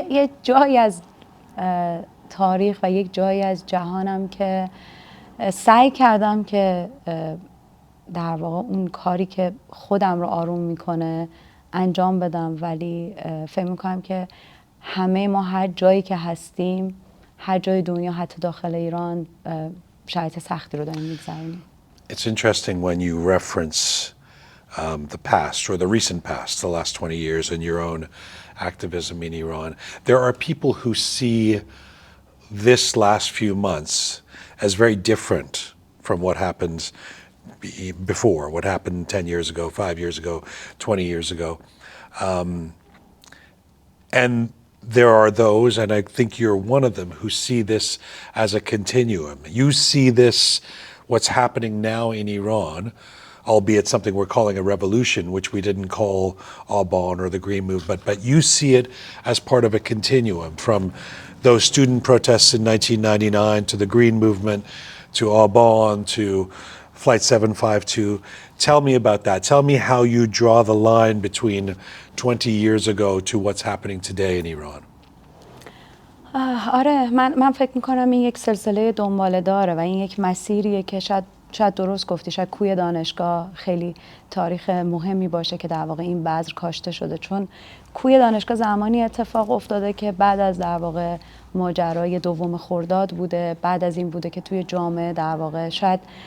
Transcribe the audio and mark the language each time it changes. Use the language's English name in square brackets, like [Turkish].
[Persian] یه جایی از تاریخ و یک جایی از جهانم که سعی کردم که در واقع اون کاری که خودم رو آروم میکنه انجام بدم، ولی فکر میکنم که همه ما هر جایی که هستیم، هر جای دنیا، حتی داخل ایران، شرایط سختی رو داریم میگذرونیم. [English] It's interesting when you reference the past or the recent past, the last 20 years in your own activism in Iran. There are people who see this last few months as very different from what happened before, what happened 10 years ago, 5 years ago, 20 years ago. And there are those, and I think you're one of them, who see this as a continuum. You see this, what's happening now in Iran, albeit something we're calling a revolution, which we didn't call Aban or the Green Movement, but you see it as part of a continuum from those student protests in 1999 to the Green Movement to Aban to Flight 752. Tell me about that. Tell me how you draw the line between 20 years ago to what's happening today in Iran. [Persian] آره من فکر میکنم این یک سلسله دنباله داره و این یک مسیریه که شاید درست گفتی، شاید کوی دانشگاه خیلی تاریخ مهمی باشه که در واقع این بذر کاشته شده، چون کوی دانشگاه زمانی اتفاق افتاده که بعد از در واقع ماجرای دوم خرداد بوده، بعد از این بوده که توی جامعه در واقع شاید